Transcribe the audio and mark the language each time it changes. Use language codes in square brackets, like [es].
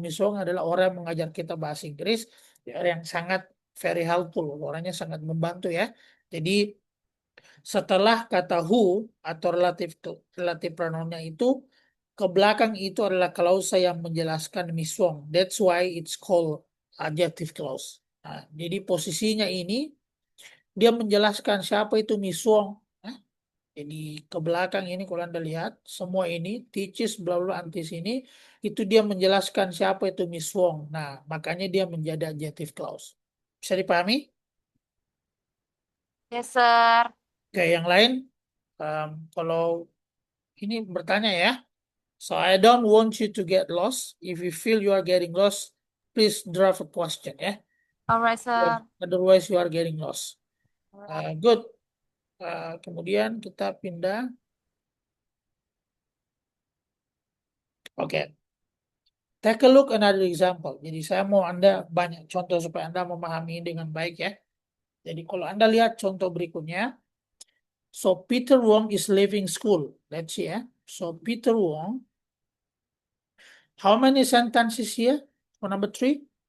[id] Miss Wong adalah orang yang mengajar kita bahasa Inggris yang sangat [en] very helpful, [id] orangnya sangat membantu ya. Jadi Setelah kata who atau relatif pronounnya itu, ke belakang itu adalah klausa yang menjelaskan Miss Wong. [en] That's why it's called adjective clause. [id] Nah, jadi posisinya ini dia menjelaskan siapa itu Miss Wong. Nah, jadi ke belakang ini kalau Anda lihat semua ini teaches bla bla antis ini itu dia menjelaskan siapa itu Miss Wong. Nah, makanya dia menjadi adjective clause. Bisa dipahami? [en] Yes, sir. [id] Oke, yang lain kalau ini bertanya ya. [en] So I don't want you to get lost. If you feel you are getting lost, please draft a question ya. Alright, sir. Otherwise you are getting lost. Alright. [id] Good. Kemudian kita pindah. Oke. [en] Take a look another example. [id] Jadi saya mau Anda banyak contoh supaya Anda memahami dengan baik ya. Jadi kalau Anda lihat contoh berikutnya. [en] So Peter Wong is leaving school. Let's see ya. So Peter Wong. How many sentences here for number 3?